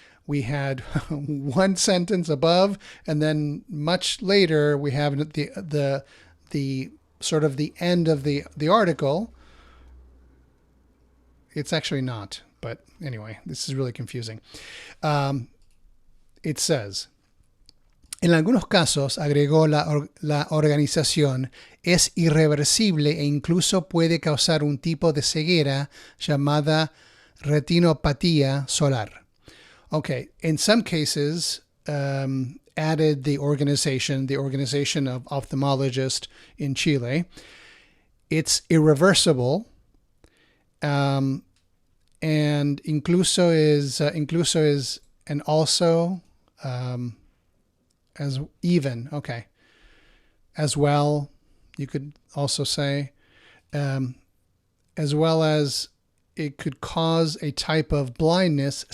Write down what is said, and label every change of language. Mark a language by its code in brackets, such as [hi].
[en] We had one sentence above, and then much later we have the sort of the end of the article. It's actually not, but anyway, this is really confusing. It says, [es] en algunos casos, agregó la organización, es irreversible e incluso puede causar un tipo de ceguera llamada retinopatía solar. [en] Okay, in some cases, added the organization of ophthalmologists in Chile. It's irreversible, and incluso is and also as even, okay, as well, you could also say, as well as it could cause a type of blindness.